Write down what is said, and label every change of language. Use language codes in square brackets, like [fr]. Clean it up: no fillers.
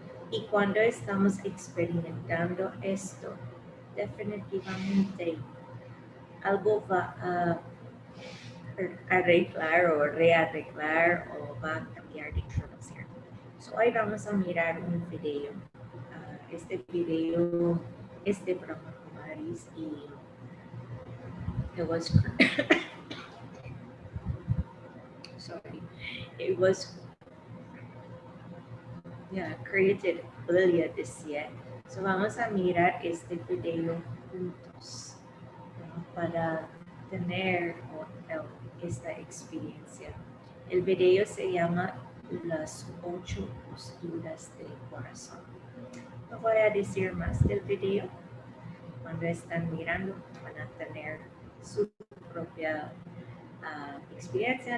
[es] Y cuando estamos experimentando esto, definitivamente algo va a arreglar o rearreglar o va a cambiar de ser. So, hoy vamos a mirar un video. Este video es de Brahma Kumaris y [en] it was sorry, it was created earlier this year. [es] So vamos a mirar este video juntos, ¿no? Para tener esta experiencia. El video se llama Las 8 posturas del corazón. No voy a decir más del video. Cuando están mirando van a tener su propia experiencia.